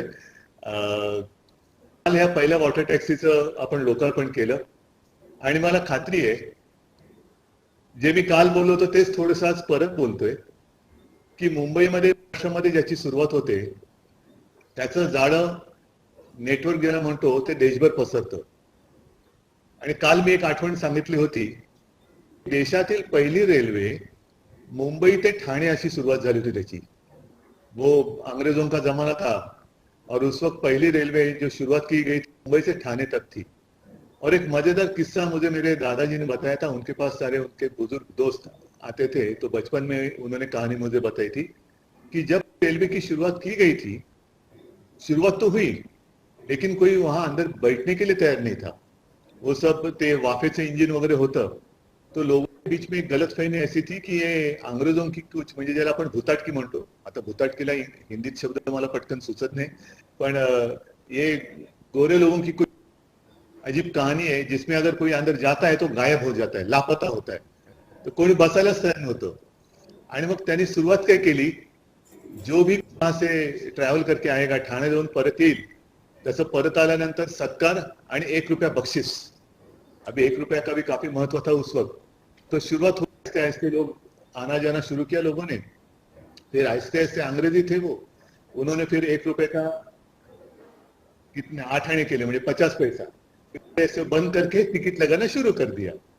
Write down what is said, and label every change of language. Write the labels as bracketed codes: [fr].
[mr] काल ह्या पहिल्या वॉटर टॅक्सीचं आपण लोकार्पण केलं आणि मला खात्री आहे जे मी काल बोललो होतो तेच थोडंसं आज परत बोलतोय की मुंबईमध्ये महाराष्ट्रामध्ये ज्याची सुरुवात होते त्याचं जाळं नेटवर्क गेलं म्हणतो ते देशभर पसरतं। आणि काल मी एक आठवण सांगितली होती, देशातील पहिली रेल्वे मुंबई ते ठाणे अशी सुरुवात झाली होती त्याची। [hi] वो अंग्रेजों का जमाना था और उस वक्त पहली रेलवे जो शुरुआत की गई थी मुंबई से ठाणे तक थी। और एक मजेदार किस्सा मुझे मेरे दादाजी ने बताया था, उनके पास सारे उनके बुजुर्ग दोस्त आते थे तो बचपन में उन्होंने कहानी मुझे बताई थी कि जब रेलवे की शुरुआत की गई थी, शुरुआत तो हुई लेकिन कोई वहां अंदर बैठने के लिए तैयार नहीं था। वो सब [mr] ते वाफेचे इंजिन वगैरह होतं, [hi] तो लोगों के बीच में एक गलतफहमी ऐसी थी कि ये अंग्रेजों की कुछ [mr] म्हणजे ज्याला आपण भुताटकी म्हणतो, आता भुताटकीला हिंदीत शब्द मला पटकन सुचत नाही, पण [hi] ये गोरे लोगों की कुछ अजीब कहानी है जिसमें अगर कोई अंदर जाता है तो गायब हो जाता है, लापता होता है, तो [mr] कोणी बसायलाच तयार नव्हतं। आणि मग त्यांनी सुरुवात काय केली, [hi] जो भी वहां से ट्रॅव्हल करके आएगा [mr] ठाणे जाऊन परत येईल तसं परत आल्यानंतर सत्कार आणि 1 रुपया बख्शिस। [hi] अभी 1 रुपया का भी काफी महत्व था उस वक्त। तो शुरुआत होते ऐसे लोग आना जाना शुरू किया लोगों ने, फिर आहिस्ते आहिस्ते अंग्रेजी थे वो, उन्होंने फिर 1 रुपए का कितने 8 आने के लिए म्हणजे 50 पैसा ऐसे बंद करके टिकट लगाना शुरू कर दिया।